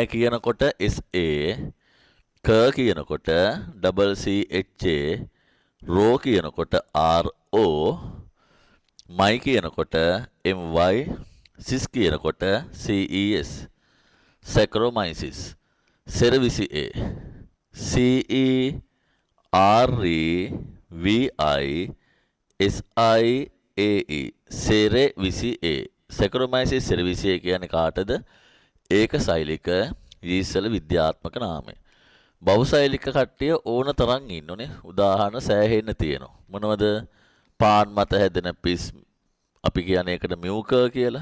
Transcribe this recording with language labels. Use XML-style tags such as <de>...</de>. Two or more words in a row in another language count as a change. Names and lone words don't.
<si>සෑ කියනකොට SA ක කියනකොට</si> <en>double C H A,</en> <si>රෝ කියනකොට R O, මයි කියනකොට M Y, සිස් කියනකොට C E S. සැකරොමයිසිස්. සෙරවිසි A.</si> <en>C E R E V I S I A E.</en> <si>සෙරවිසි A. සැකරොමයිසිස් සෙරවිසි A කියන්නේ කාටද? ඒක සෛලික ඊසල විද්‍යාත්මක නාමය. බහුසෛලික කට්ටිය ඕන තරම් ඉන්නෝනේ. උදාහරණ සෑහෙන්න තියෙනවා. මොනවද? පාන් මත හැදෙන පිස් අපි කියන්නේ ඒකට මියුකර් කියලා.</si>